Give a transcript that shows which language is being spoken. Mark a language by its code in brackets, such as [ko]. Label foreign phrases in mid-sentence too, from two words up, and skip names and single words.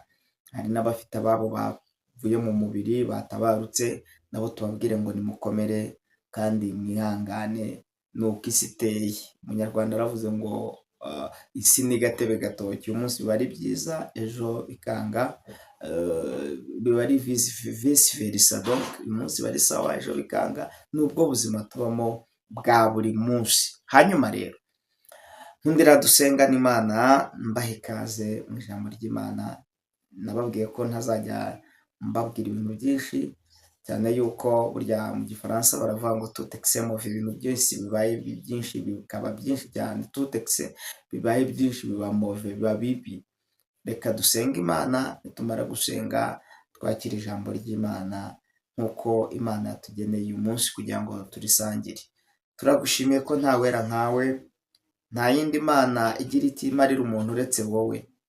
[rw] Hari n'abafite ababo bavuye mu mubiri batabarutse, nabo tubabwire ngo nimukomere kandi mwihangane. Nuko isi iteye. Umunyarwanda aravuze ngo isi ni gatebe gatoki. Uyu munsi biba ari byiza, ejo bikanga. Biba ari [la] vice versa. [rw] Donc uyu munsi bari sawa, ejo bikanga. Nubwo buzima tubamo bwa buri munsi. Hanyuma rero nkundira dusengana Imana, mbahe ikaze mu ijambo ry'Imana. Nababwiye ko ntazajya mbabwira ibintu byinshi, cyane yuko burya mu gifaransa baravuga ngo [fr] tout excès mauvais. [rw] Ibintu byose bibaye byinshi bikaba byinshi cyane. [fr] Tout excès [rw] bibaye byinshi biba mauvais, biba bibi. Reka dusenge Imana, nitumara gusenga twakira ijambo ry'Imana nk'uko Imana yatugeneye uyu munsi kugira ngo turisangire. Turagushimiye ko nta wera nkawe, nta yindi Mana igira iti imarira umuntu uretse wowe.